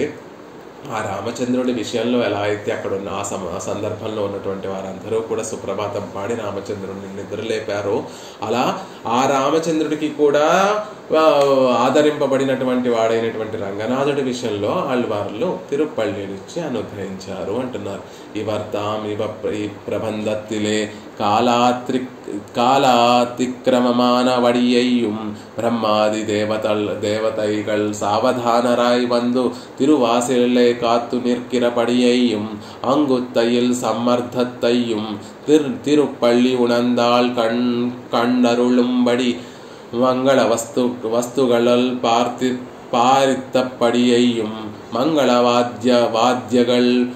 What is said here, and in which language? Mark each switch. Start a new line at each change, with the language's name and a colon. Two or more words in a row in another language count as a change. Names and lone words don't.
Telugu: ఆ రామచంద్రుడి విషయంలో ఎలా అయితే అక్కడ ఉన్న ఆ సందర్భంలో ఉన్నటువంటి వారందరూ కూడా సుప్రభాతం పాడి రామచంద్రుడిని నిద్రలేపారో, అలా ఆ రామచంద్రుడికి కూడా ఆదరింపబడినటువంటి వాడైనటువంటి రంగనాథుడి విషయంలో ఆళ్వార్లు తిరుపల్లినిచ్చి అనుగ్రహించారు అంటున్నారు.
Tamil: ஈ பிரபந்தத்திலே காலாத்திக்கிரமமான வடியையும் பிரம்மாதி தேவதைகள் சாவதானராய் வந்து திருவாசலை காத்து நிற்கிறபடியையும் அங்குத்தையில் சம்மர்த்தத்தையும் திருப்பள்ளி உணர்ந்தால் கண்டருளும்படி மங்கள வஸ்துகளில் பாரித்தபடியையும் மங்கள வாத்தியங்கள்